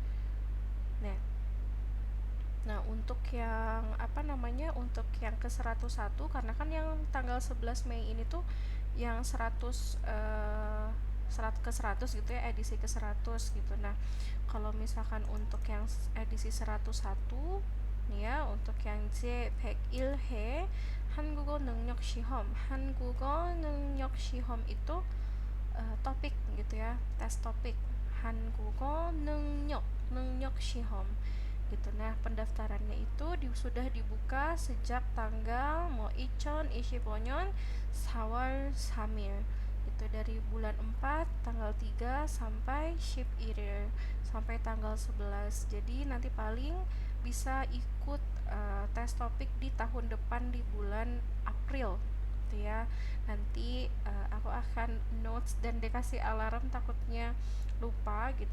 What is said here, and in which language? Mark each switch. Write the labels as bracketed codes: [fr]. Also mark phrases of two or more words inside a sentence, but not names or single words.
[id] Nah, untuk yang untuk yang ke 101, karena kan yang tanggal 11 Mei ini tuh yang 100 ke 100 gitu ya, edisi ke 100 gitu. Nah, kalau misalkan untuk yang edisi 101 nih ya, untuk yang [ko] 제101회 한국어 능력 시험, 한국어 능력 시험 [id] itu topik gitu ya, tes topik [ko] 한국어 능력 시험 [id] gitu. Nah, pendaftarannya itu sudah dibuka sejak tanggal [ko] 2025년 4월 3일 [id] itu, dari bulan 4 tanggal 3 sampai 11 sampai tanggal 11. Jadi nanti paling bisa ikut tes topik di tahun depan di bulan April gitu ya. Nanti aku akan notes dan dikasih alarm, takutnya lupa gitu.